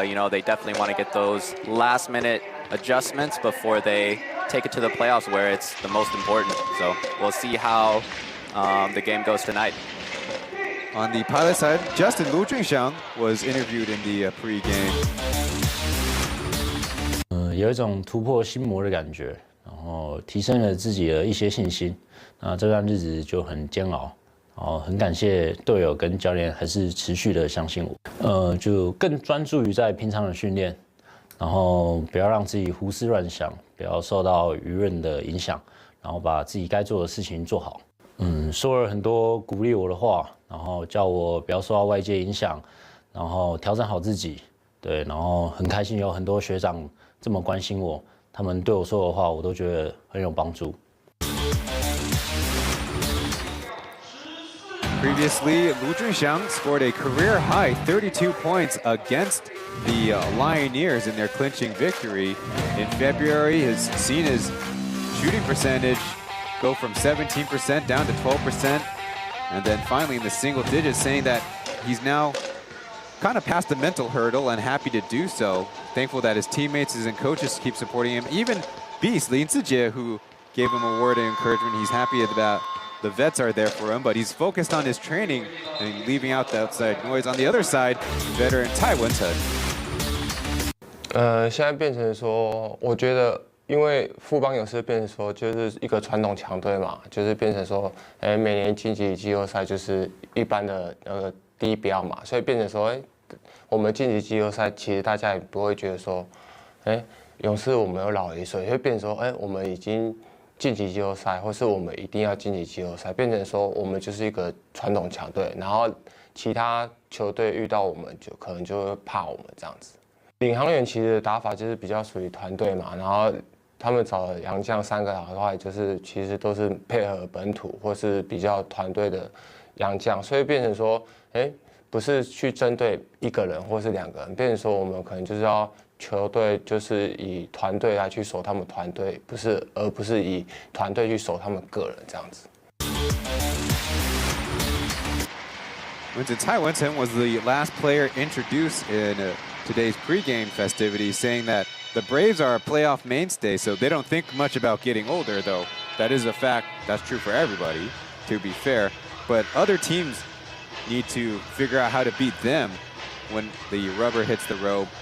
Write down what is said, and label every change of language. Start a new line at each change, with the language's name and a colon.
English: They definitely want to get those last-minute adjustments before they take it to the playoffs, where it's the most important. So we'll see how the game goes tonight. On the Pilot side, Justin Lu Junxiang was interviewed in the pregame.
Chinese: 有一种突破心魔的感觉，然后提升了自己的一些信心。那这段日子就很煎熬。很感谢队友跟教练还是持续的相信我，就更专注于在平常的训练，然后不要让自己胡思乱想，不要受到舆论的影响，然后把自己该做的事情做好。说了很多鼓励我的话，然后叫我不要受到外界影响，然后调整好自己。对，然后很开心有很多学长这么关心我，他们对我说的话我都觉得很有帮助。
English: Previously, Lu Junxiang scored a career-high 32 points against the Lioneers in their clinching victory. In February, he's seen his shooting percentage go from 17% down to 12%. And then finally in the single digits, saying that he's now kind of past the mental hurdle and happy to do so. Thankful that his teammates and coaches keep supporting him. Even Beast, Lin Zijie, who gave him a word of encouragement. He's happy about the vets are there for him, but he's focused on his training and leaving out the outside noise. On the other side, veteran Taoyuan Chen.
Chinese: 现在变成说，我觉得，因为富邦勇士变成说就是一个传统强队嘛，就是变成说，每年晋级季后赛就是一般的第一标嘛，所以变成说，我们晋级季后赛，其实大家也不会觉得说，勇士我们有老一岁，会变成说，我们已经晋级季后赛，或是我们一定要晋级季后赛，变成说我们就是一个传统强队，然后其他球队遇到我们就可能就会怕我们这样子。领航员其实的打法就是比较属于团队嘛，然后他们找的洋将3个的话，就是其实都是配合本土或是比较团队的洋将，所以变成说，不是去针对一个人或是2个人，变成说我们可能就是要球队就是以团队来去守他们团队，而不是以团队去守他们个人这样子。
English: Taoyuan Chen was the last player introduced in today's pregame festivities, saying that the Braves are a playoff mainstay, so they don't think much about getting older, though that is a fact. That's true for everybody, to be fair. But other teams need to figure out how to beat them when the rubber hits the road.